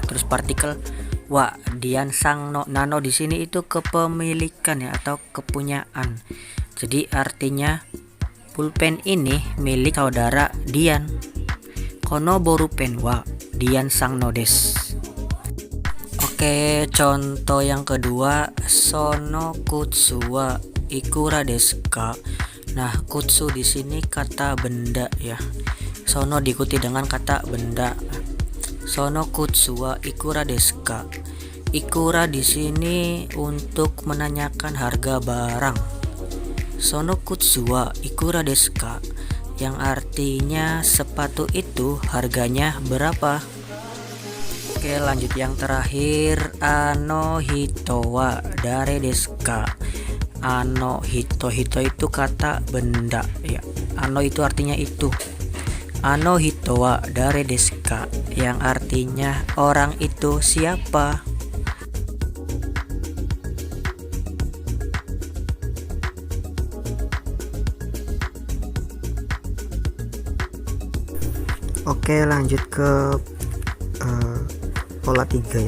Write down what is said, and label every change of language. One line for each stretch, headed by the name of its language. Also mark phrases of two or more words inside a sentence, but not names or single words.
Indonesian: Terus partikel
Japanese: は Dian さんの.
Indonesian: Nano di sini itu kepemilikan ya, atau kepunyaan. Jadi artinya pulpen ini milik saudara Dian.
Japanese: このボールペンは Dian さんのです.
Indonesian: Oke, contoh yang kedua,
Japanese: その靴はいくらですか.
Indonesian: Nah, kutsu di sini kata benda ya. Sono diikuti dengan kata benda.
Japanese: その靴はいくらですか.
Indonesian: Ikura di sini untuk menanyakan harga barang.
Japanese: その靴はいくらですか,
Indonesian: yang artinya sepatu itu harganya berapa. Oke, lanjut yang terakhir,
Japanese: あの人は誰ですか. あの人、人
Indonesian: itu kata benda ya. Ano itu artinya itu.
Japanese: あの人は誰ですか,
Indonesian: yang artinya orang itu siapa. Oke, lanjut ke pola 3 ya.